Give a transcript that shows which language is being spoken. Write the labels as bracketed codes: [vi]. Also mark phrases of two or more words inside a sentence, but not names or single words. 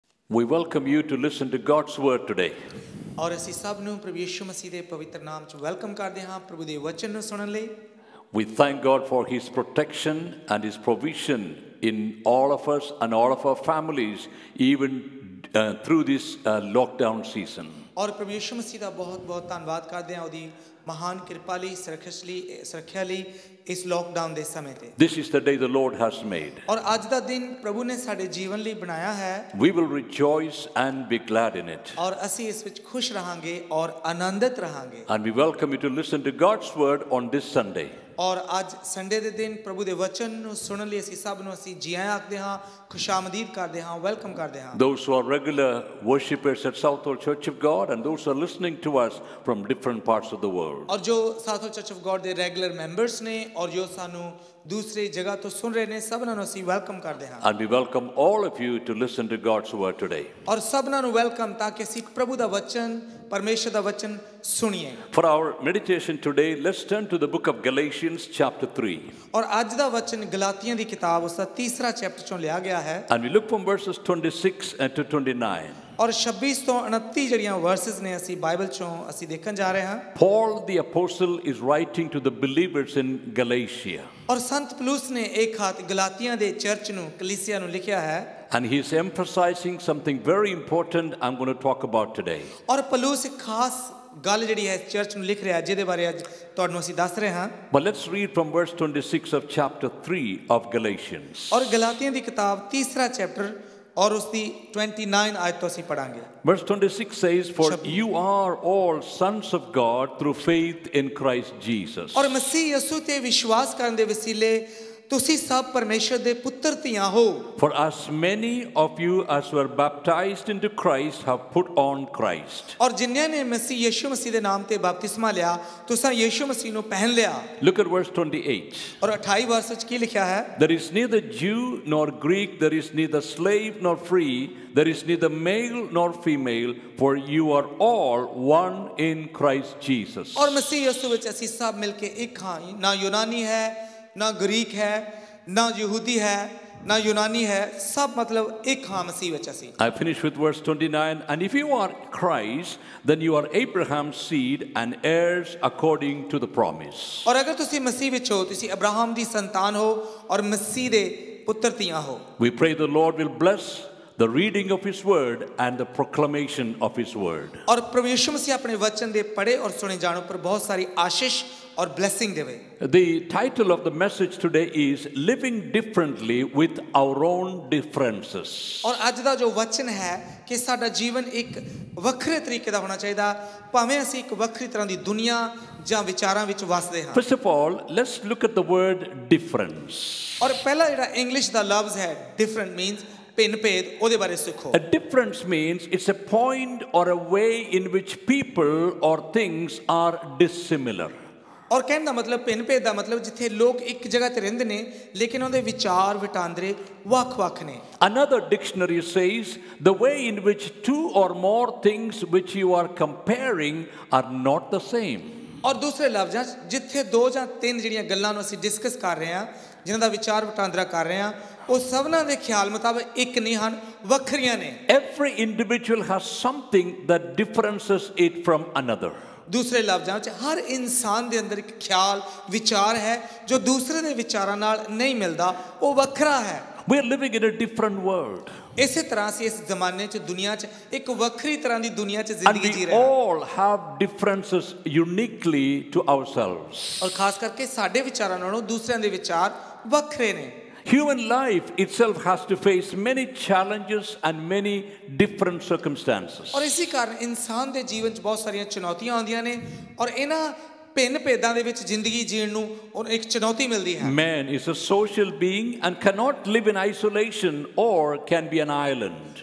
[en] We welcome you to listen to God's word today. [pa] ਔਰ ਅਸੀਂ ਸਭ ਨੂੰ ਪ੍ਰਭੂ ਯਿਸੂ ਮਸੀਹ ਦੇ ਪਵਿੱਤਰ ਨਾਮ 'ਚ ਵੈਲਕਮ ਕਰਦੇ ਹਾਂ ਪ੍ਰਭੂ ਦੇ ਵਚਨ ਨੂੰ ਸੁਣਨ ਲਈ। [en] We thank God for His protection and His provision in all of us and all of our families, even through this lockdown season. [pa] ਔਰ ਪ੍ਰਭੂ ਯਿਸੂ ਮਸੀਹ ਦਾ ਬਹੁਤ-ਬਹੁਤ ਧੰਨਵਾਦ ਕਰਦੇ ਹਾਂ ਉਹਦੀ ਮਹਾਨ ਕਿਰਪਾ ਲਈ, ਸੁਰੱਖਿਆ ਲਈ ਇਸ ਲੋਕਡਾਊਨ ਦੇ ਸਮੇਂ ਤੇ। [en] This is the day the Lord has made. [pa] ਔਰ ਅੱਜ ਦਾ ਦਿਨ ਪ੍ਰਭੂ ਨੇ ਸਾਡੇ ਜੀਵਨ ਲਈ ਬਣਾਇਆ ਹੈ। [en] We will rejoice and be glad in it. [pa] ਔਰ ਅਸੀਂ ਇਸ ਵਿੱਚ ਖੁਸ਼ ਰਹਾਂਗੇ ਔਰ ਆਨੰਦਿਤ ਰਹਾਂਗੇ। [en] And we welcome you to listen to God's word on this Sunday. [pa] ਔਰ ਅੱਜ ਸੰਡੇ ਦੇ ਦਿਨ ਪ੍ਰਭੂ ਦੇ ਵਚਨ ਨੂੰ ਸੁਣਨ ਲਈ ਅਸੀਂ ਸਭ ਨੂੰ ਜੀ ਆਇਆਂ ਆਖਦੇ ਹਾਂ, ਖੁਸ਼ਾਮਦੀਦ ਕਰਦੇ ਹਾਂ, ਵੈਲਕਮ ਕਰਦੇ ਹਾਂ। [en] Those who are regular worshippers at Southall Church of God and those who are listening to us from different parts of the world. [pa] ਔਰ ਜੋ ਸਾਊਥਲ ਚਰਚ ਆਫ ਗॉड ਦੇ [en] regular members [pa] ਨੇ ਔਰ ਜੋ ਸਾਨੂੰ ਦੂਸਰੀ ਜਗ੍ਹਾ ਤੋਂ ਸੁਣ ਰਹੇ ਨੇ, ਸਭਨਾਂ ਨੂੰ ਅਸੀਂ ਵੈਲਕਮ ਕਰਦੇ ਹਾਂ। [en] And we welcome all of you to listen to God's word today. [pa] ਔਰ ਸਭਨਾਂ ਨੂੰ ਵੈਲਕਮ ਤਾਂ ਕਿ ਅਸੀਂ ਪ੍ਰਭੂ ਦਾ ਵਚਨ, ਪਰਮੇਸ਼ਰ ਦਾ ਵਚਨ ਸੁਣੀਏ। [en] For our meditation today, let's turn to the book of Galatians chapter 3. [pa] ਔਰ ਅੱਜ ਦਾ ਵਚਨ ਗਲਾਤੀਆਂ ਦੀ ਕਿਤਾਬ ਉਸ ਦਾ ਤੀਸਰਾ ਚੈਪਟਰ ਚੋਂ ਲਿਆ ਗਿਆ ਹੈ। [en] And we look from verses 26 to 29. [pa] ਔਰ 26 ਤੋਂ 29 ਜਿਹੜੀਆਂ ਵਰਸਸ ਨੇ ਅਸੀਂ ਬਾਈਬਲ ਚੋਂ ਅਸੀਂ ਦੇਖਣ ਜਾ ਰਹੇ ਹਾਂ। [en] Paul the apostle is writing to the believers in Galatia. [pa] ਔਰ ਸੰਤ ਪੌਲੁਸ ਨੇ ਇੱਕ ਖਾਤ ਗਲਾਤੀਆਂ ਦੇ ਚਰਚ ਨੂੰ, ਕਲੀਸਿਆ ਨੂੰ ਲਿਖਿਆ ਹੈ। [en] And he is emphasizing something very important I'm going to talk about today. [pa] ਔਰ ਪੌਲੁਸ ਇੱਕ ਖਾਸ ਗੱਲ ਜਿਹੜੀ ਹੈ ਚਰਚ ਨੂੰ ਲਿਖ ਰਿਹਾ ਹੈ, ਜਿਹਦੇ ਬਾਰੇ ਅੱਜ ਤੁਹਾਨੂੰ ਅਸੀਂ ਦੱਸ ਰਹੇ ਹਾਂ। [en] But let's read from verse 26 of chapter 3 of Galatians. [pa] ਔਰ ਗਲਾਤੀਆਂ ਦੀ ਕਿਤਾਬ ਤੀਸਰਾ ਚੈਪਟਰ ਔਰ ਉਸ ਦੀ 29 ਆਇਤ ਤੋਂ ਅਸੀਂ ਪੜਾਂਗੇ। [en] Verse 26 says, For you are all sons of God through faith in Christ Jesus. [pa] ਔਰ ਮਸੀਹ ਯਿਸੂ ਤੇ ਵਿਸ਼ਵਾਸ ਕਰਨ ਦੇ ਵਸੀਲੇ ਤੁਸੀਂ ਸਭ ਪਰਮੇਸ਼ਰ ਦੇ ਪੁੱਤਰ ਧੀਆਂ ਹੋ। [en] For as many of you as were baptized into Christ have put on Christ. [pa] ਔਰ ਜਿਨ੍ਹਾਂ ਨੇ ਮਸੀਹ ਯਿਸੂ ਮਸੀਹ ਦੇ ਨਾਮ ਤੇ ਬਪਤਿਸਮਾ ਲਿਆ, ਤੁਸੀਂ ਯਿਸੂ ਮਸੀਹ ਨੂੰ ਪਹਿਨ ਲਿਆ। [en] Look at verse 28. [pa] ਔਰ 28 ਵਰਸ ਵਿੱਚ ਕੀ ਲਿਖਿਆ ਹੈ? [en] There is neither Jew nor Greek, there is neither slave nor free, there is neither male nor female, for you are all one in Christ Jesus. [pa] ਔਰ ਮਸੀਹ ਯਿਸੂ ਵਿੱਚ ਅਸੀਂ ਸਭ ਮਿਲ ਕੇ ਇੱਕ ਹਾਂ, ਨਾ ਯੂਨਾਨੀ ਹੈ, ਨਾ ਗਰੀਕ ਹੈ, ਨਾ ਯਹੂਦੀ ਹੈ, ਨਾ ਯੂਨਾਨੀ ਹੈ, ਸਭ ਮਤਲਬ ਇੱਕ ਹਾਂ ਮਸੀਹ ਵਿੱਚ ਅਸੀਂ। [en] I finish with verse 29. And if you are Christ, then you are Abraham's seed and heirs according to the promise. [pa] ਔਰ ਅਗਰ ਤੁਸੀਂ ਮਸੀਹ ਵਿੱਚ ਹੋ, ਤੁਸੀਂ ਅਬਰਾਹਮ ਦੀ ਸੰਤਾਨ ਹੋ ਔਰ ਮਸੀਹ ਦੇ ਪੁੱਤਰ ਧੀਆਂ ਹੋ। [en] We pray the Lord will bless the reading of His word and the proclamation of His word. [pa] ਔਰ ਪ੍ਰਭੂ ਯਿਸੂ ਮਸੀਹ ਆਪਣੇ ਵਚਨ ਦੇ ਪੜ੍ਹੇ ਔਰ ਸੁਣੇ ਜਾਣ ਉੱਪਰ ਬਹੁਤ ਸਾਰੀ ਆਸ਼ੀਸ਼ ਔਰ ਬਲੇਸਿੰਗ ਦੇਵੇ। [en] The title of the message today is Living Differently with Our Own Differences. [pa] ਔਰ ਅੱਜ ਦਾ ਜੋ ਵਚਨ ਹੈ ਕਿ ਸਾਡਾ ਜੀਵਨ ਇੱਕ ਵੱਖਰੇ ਤਰੀਕੇ ਦਾ ਹੋਣਾ ਚਾਹੀਦਾ, ਭਾਵੇਂ ਅਸੀਂ ਇੱਕ ਵੱਖਰੀ ਤਰ੍ਹਾਂ ਦੀ ਦੁਨੀਆ ਜਾਂ ਵਿਚਾਰਾਂ ਵਿੱਚ ਵਸਦੇ ਹਾਂ। [en] First of all, let's look at the word difference. [pa] ਔਰ ਪਹਿਲਾ ਜਿਹੜਾ ਇੰਗਲਿਸ਼ ਦਾ ਲਫ਼ਜ਼ ਹੈ [en] different means [pa] ਭਿੰਨ ਭੇਦ, ਉਹਦੇ ਬਾਰੇ ਸਿੱਖੋ। [en] A difference means it's a point or a way in which people or things are dissimilar. [pa] ਔਰ ਕਹਿਣ ਦਾ ਮਤਲਬ ਭਿੰਨ ਭੇਦ ਦਾ ਮਤਲਬ ਜਿੱਥੇ ਲੋਕ ਇੱਕ ਜਗ੍ਹਾ ਤੇ ਰਹਿੰਦੇ ਨੇ ਲੇਕਿਨ ਉਹਦੇ ਵਿਚਾਰ ਵਟਾਂਦਰੇ ਵੱਖ-ਵੱਖ ਨੇ। [en] Another dictionary says the way in which two or more things which you are comparing are not the same. [pa] ਔਰ ਦੂਸਰੇ ਲਫ਼ਜ਼ਾਂ 'ਚ ਜਿੱਥੇ ਦੋ ਜਾਂ ਤਿੰਨ ਜਿਹੜੀਆਂ ਗੱਲਾਂ ਨੂੰ ਅਸੀਂ ਡਿਸਕਸ ਕਰ ਰਹੇ ਹਾਂ, ਜਿਨ੍ਹਾਂ ਦਾ ਵਿਚਾਰ ਵਟਾਂਦਰਾ ਕਰ ਰਹੇ ਹਾਂ, ਉਹ ਸਭਨਾਂ ਦੇ ਖਿਆਲ ਮੁਤਾਬਕ ਇੱਕ ਨਹੀਂ ਹਨ, ਵੱਖਰੀਆਂ ਨੇ। [en] Every individual has something that differentiates it from another. [pa] ਦੂਸਰੇ ਲਫ਼ਜ਼ਾਂ ਵਿੱਚ ਹਰ ਇਨਸਾਨ ਦੇ ਅੰਦਰ ਇੱਕ ਖਿਆਲ, ਵਿਚਾਰ ਹੈ ਜੋ ਦੂਸਰੇ ਦੇ ਵਿਚਾਰਾਂ ਨਾਲ ਨਹੀਂ ਮਿਲਦਾ, ਉਹ ਵੱਖਰਾ ਹੈ। [en] We are living in a different world. [pa] ਇਸੇ ਤਰ੍ਹਾਂ ਅਸੀਂ ਇਸ ਜ਼ਮਾਨੇ 'ਚ ਦੁਨੀਆ 'ਚ ਇੱਕ ਵੱਖਰੀ ਤਰ੍ਹਾਂ ਦੀ ਦੁਨੀਆ 'ਚ [en] And [pa] ਜ਼ਿੰਦਗੀ ਜੀ [en] we [pa] ਰਹੇ ਹਾਂ। [en] all have differences uniquely to ourselves. [pa] ਔਰ ਖਾਸ ਕਰਕੇ ਸਾਡੇ ਵਿਚਾਰਾਂ ਨਾਲੋਂ ਦੂਸਰਿਆਂ ਦੇ ਵਿਚਾਰ ਵੱਖਰੇ ਨੇ। [en] Human life itself has to face many challenges and many different circumstances. [pa] ਔਰ ਇਸੇ ਕਾਰਨ ਇਨਸਾਨ ਦੇ ਜੀਵਨ 'ਚ ਬਹੁਤ ਸਾਰੀਆਂ ਚੁਣੌਤੀਆਂ ਆਉਂਦੀਆਂ ਨੇ ਔਰ ਇਹਨਾਂ ਭਿੰਨ ਭੇਦਾਂ ਦੇ ਵਿੱਚ ਜ਼ਿੰਦਗੀ ਜੀਣ ਨੂੰ ਇੱਕ ਚੁਣੌਤੀ ਮਿਲਦੀ ਹੈ। [en] Man is a social being and cannot live in isolation or can be an island.